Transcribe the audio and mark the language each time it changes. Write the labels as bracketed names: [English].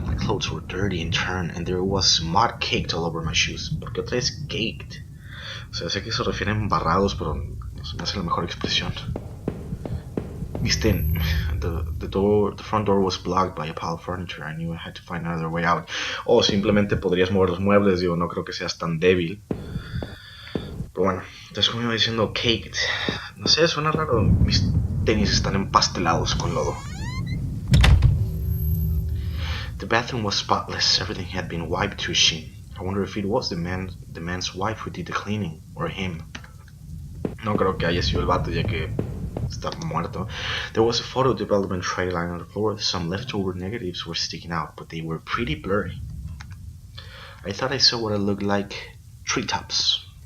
[English] My clothes were dirty and turned, and there was mud caked all over my shoes. [Spanish] ¿Por qué otra vez caked? O sea, sé que se refieren embarrados, pero no se me hace la mejor expresión. [English] Viste, the front door was blocked by a pile of furniture. I knew I had to find another way out. [Spanish] O simplemente podrías mover los muebles, digo, no creo que seas tan débil. Pero bueno, entonces como iba diciendo, caked. No sé, suena raro. Mis tenis están empastelados con lodo. [English] The bathroom was spotless. Everything had been wiped to a sheen. I wonder if it was the man's wife who did the cleaning, or him. [Spanish] No creo que haya sido el vato, ya que está muerto. [English] There was a photo development tray lying on the floor. Some leftover negatives were sticking out, but they were pretty blurry. I thought I saw what it looked like treetops.